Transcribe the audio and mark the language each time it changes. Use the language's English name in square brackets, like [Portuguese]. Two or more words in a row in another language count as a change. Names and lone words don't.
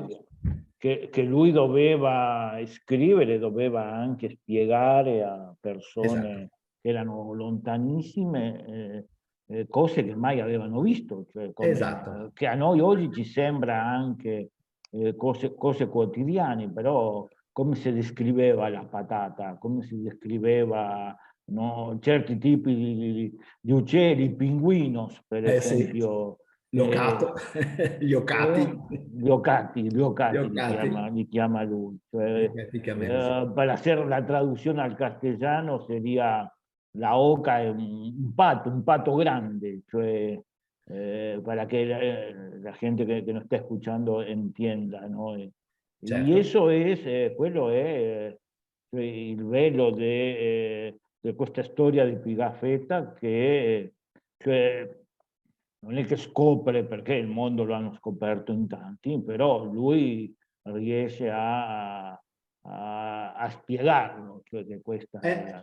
[Italian] Che lui doveva scrivere, doveva anche spiegare a persone che erano lontanissime cose che mai avevano visto, cioè che a noi oggi ci sembra anche cose quotidiane, però come si descriveva la patata, come si descriveva certi tipi di uccelli, pinguinos per esempio. L'ocato, gli ocati. Gli ocati li chiama lui. Cioè, [Spanish] para hacer la traducción al castellano sería la oca è un pato grande, cioè, para que la gente que nos está escuchando entienda, ¿no? [Italian] Certo. [Spanish] Y eso es, [Italian] quello è il velo di questa storia di Pigafetta, che cioè, non è che scopre, perché il mondo lo hanno scoperto in tanti, però lui riesce a spiegarlo, cioè che questa è